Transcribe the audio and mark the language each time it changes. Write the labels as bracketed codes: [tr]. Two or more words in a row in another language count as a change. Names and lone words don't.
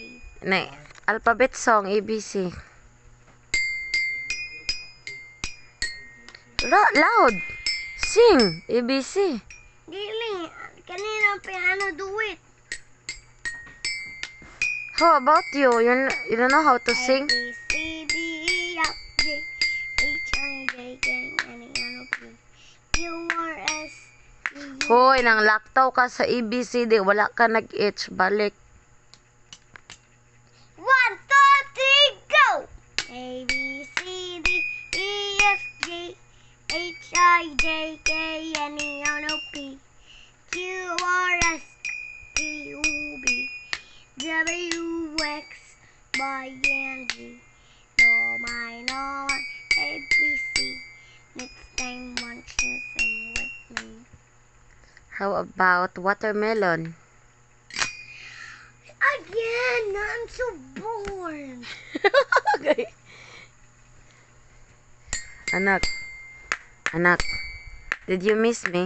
[en] Na, alphabet song, ABC. Loud! Sing! ABC. [ceb] Dili, kanina [en] piano do it. How about you? You don't know how to sing? A, B, C, D, E, F, G, H, I, J, K, L, M, N, O, P, Q, R, S, T, U. [ceb] Hoy, nang laktaw ka sa ABCD, wala ka nag-H, balik. [en] 1, 2, 3, go! A, B, C, D, E, F, G, H, I, J, K, L, M, N, O, P, Q, R, S, T, U, V, W, X, Y, and Z. No, my, A, B, C. Next time, won't you sing with me? How about watermelon? Again, I'm so bored. Okay. Anak, did you miss me?